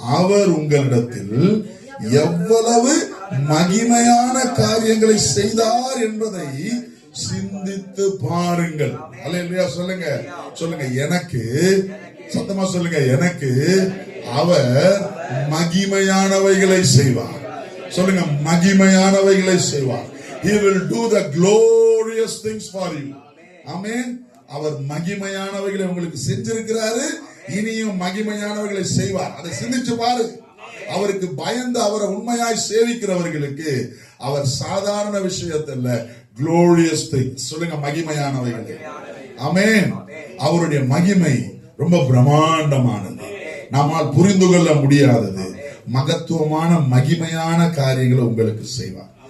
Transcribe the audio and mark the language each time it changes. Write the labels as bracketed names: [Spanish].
[Tamil] அவர் உங்களிடத்தில் எவ்வளவு மகிமையான காரியங்களை செய்தார் என்பதை சிந்தித்து பாருங்கள். அல்லேலூயா சொல்லுங்க. எனக்கு, சத்தமா சொல்லுங்க, எனக்கு அவர் மகிமையானவைகளை செய்வார். சொல்லுங்க, மகிமையானவைகளை செய்வார். [English] He will do the glorious things for you. [Tamil] ஆமென். அவர் மகிமையானவைகளை உங்களுக்கு செஞ்சிருக்கிறாரு, இனியும் மகிமையானவைகளை செய்வார். அதை சிந்திச்சு பாரு. அவருக்கு பயந்து அவரை உண்மையாய் சேவிக்கிறவர்களுக்கு அவர் சாதாரண விஷயத்துல [English] glorious things. [Tamil] சொல்லுங்க, மகிமையானவைகள். ஆமென். அவருடைய மகிமை ரொம்ப பிரம்மாண்டமானது, நம்மால் புரிந்து கொள்ள முடியாதது, மகத்துவமான மகிமையான காரியங்களை உங்களுக்கு செய்வார்.